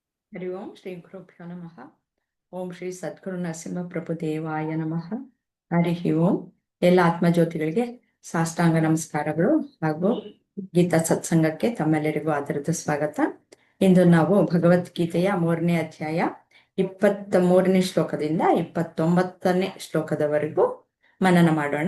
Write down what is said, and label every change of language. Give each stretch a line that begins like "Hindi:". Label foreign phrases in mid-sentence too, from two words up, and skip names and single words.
Sanskrit: ಹರಿ ಓಂ ಶ್ರೀ ಗುರುಭ್ಯೋ ನಮಃ. ಓಂ ಶ್ರೀ ಸದ್ಗುರು ನರಸಿಂಹ ಪ್ರಭು ದೇವಾಯ ನಮಃ. ಹರಿ ಓಂ.
Kannada: ಎಲ್ಲ ಆತ್ಮಜ್ಯೋತಿಗಳಿಗೆ ಸಾಷ್ಟಾಂಗ ನಮಸ್ಕಾರಗಳು ಹಾಗೂ ಗೀತಾ ಸತ್ಸಂಗಕ್ಕೆ ತಮ್ಮೆಲ್ಲರಿಗೂ ಆದರದ ಸ್ವಾಗತ. ಇಂದು ನಾವು ಭಗವದ್ಗೀತೆಯ 3ನೇ ಅಧ್ಯಾಯ 23ನೇ ಶ್ಲೋಕದಿಂದ 29ನೇ ಶ್ಲೋಕದವರೆಗೂ ಮನನ ಮಾಡೋಣ.